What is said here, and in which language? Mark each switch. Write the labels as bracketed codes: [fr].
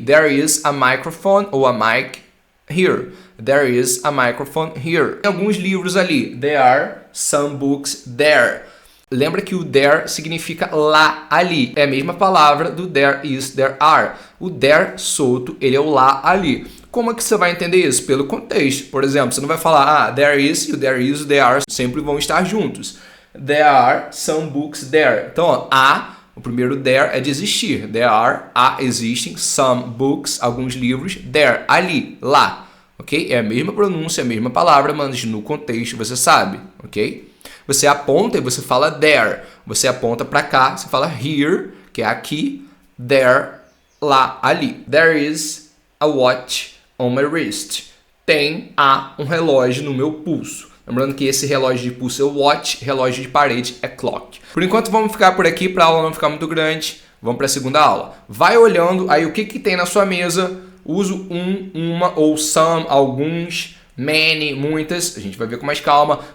[en] There is a microphone ou a mic here. There is a microphone here. [pt] Tem alguns livros ali. [en] There are some books there. [pt] Lembra que o there significa lá, ali. É a mesma palavra do there is, there are. O there solto, ele é o lá, ali. Como é que você vai entender isso? Pelo contexto. Por exemplo, você não vai falar, there is e o there is e o there are sempre vão estar juntos. [en] There are some books there. [pt] Então, o primeiro there é de existir. There are, existem, [en] some books, [pt] alguns livros, there, ali, lá. Ok? É a mesma pronúncia, a mesma palavra, mas no contexto você sabe. Ok? Você aponta e você fala there. Você aponta para cá, você fala here, que é aqui. There, lá, ali. [en] There is a watch on my wrist. [pt] Tem um relógio no meu pulso. Lembrando que esse relógio de pulso é o watch, relógio de parede é clock. Por enquanto vamos ficar por aqui para a aula não ficar muito grande. Vamos para a segunda aula. Vai olhando aí o que tem na sua mesa. Uso uma ou some, alguns, many, muitas. A gente vai ver com mais calma.